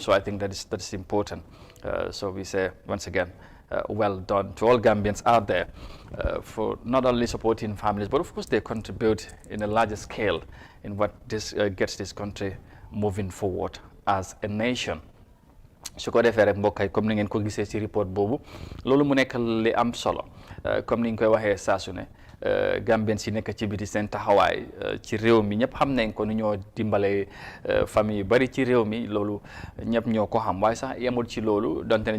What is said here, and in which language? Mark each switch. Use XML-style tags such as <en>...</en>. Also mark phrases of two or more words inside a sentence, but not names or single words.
<en>So I think that's important. So we say once again, well done to all Gambians out there for not only supporting families, but of course they contribute in a larger scale in what this gets this country moving forward as a nation.</en> <wo>su ko defee rek mbokk yi comme ni ngeen ko gisee ci report boobu loolu mu nekk li am solo comme ni ñu koy waxee saa su ne Gambien si nekk ci biti seen taxawaay ci réew mi ñëpp xam nañ ko nu ñoo dimbale famille yu bari ci réew mi loolu ñëpp ñoo ko xam waaye sax yemul ci loolu donte ne</wo>